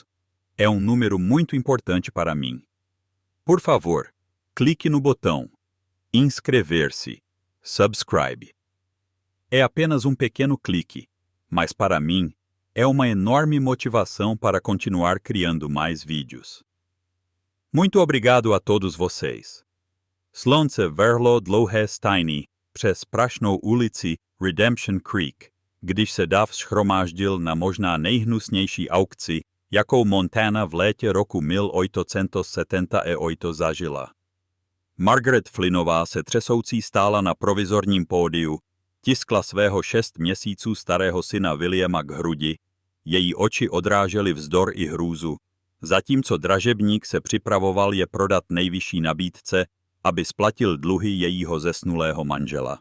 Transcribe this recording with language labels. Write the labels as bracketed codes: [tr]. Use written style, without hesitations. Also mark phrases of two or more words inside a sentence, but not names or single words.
[pt] É número muito importante para mim. Por favor, clique no botão inscrever-se, subscribe. É apenas pequeno clique, mas para mim é uma enorme motivação para continuar criando mais vídeos. Muito obrigado a todos vocês. [cs] Slonce verlo dlouhé stajny přes prašnou ulici Redemption Creek, když se dav shromáždil na možná nejhnusnější aukci, jakou Montana v létě roku 1878 zažila. Margaret Flynnová se třesoucí stála na provizorním pódiu, tiskla svého 6 měsíců starého syna Williama k hrudi, její oči odrážely vzdor i hrůzu, zatímco dražebník se připravoval je prodat nejvyšší nabídce, aby splatil dluhy jejího zesnulého manžela.